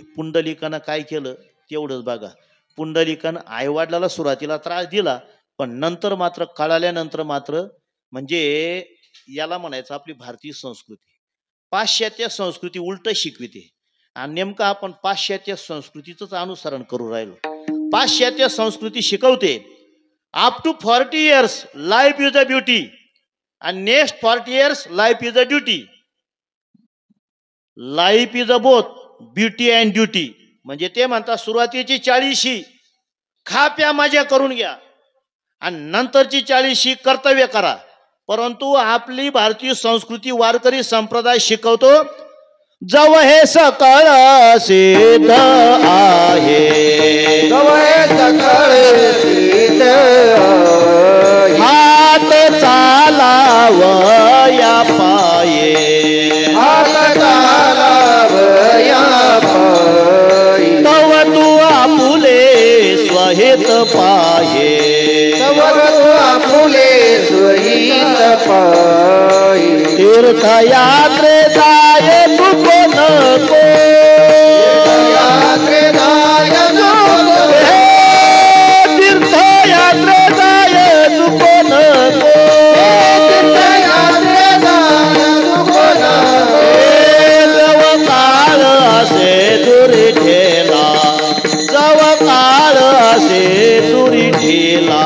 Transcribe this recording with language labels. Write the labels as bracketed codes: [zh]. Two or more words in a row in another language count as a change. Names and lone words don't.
[mr] पुंडलिकानं काय केलं तेवढंच बघा. पुंडलिकानं आई वडिलाला सुरुवातीला त्रास दिला, पण नंतर मात्र कळाल्यानंतर मात्र, म्हणजे याला म्हणायचं आपली भारतीय संस्कृती पाश्चात्य संस्कृती उलट शिकविते. आणि नेमकं आपण पाश्चात्य संस्कृतीच अनुसरण करू राहिलो. पाश्चात्य संस्कृती शिकवते [en] up to 40 years life is a beauty [mr] आणि [en] next 40 years life is a duty. Life is a both beauty and duty. [mr] म्हणजे ते म्हणतात सुरुवातीची 40 खा प्या मजा करून घ्या आणि नंतरची 40 कर्तव्य करा. परंतु आपली भारतीय संस्कृती वारकरी संप्रदाय शिकवतो जव हे सकळ सिद्ध आहे, जव हे सकळ सिद्ध आहे, हात चालावया पाये, हात चालावया पाये, तव तू आपुले स्वहित पाहे, तव तू आपुले स्वहित पाये, तीर्थयात्रे जाय नको नको, तीर्थयात्रे जाय नको, तीर्थयात्रे जाय नको नको, तीर्थयात्रे जाय नको नको, जव काळ असे दुरी ठेला, जव काळ असे दुरी ठेला,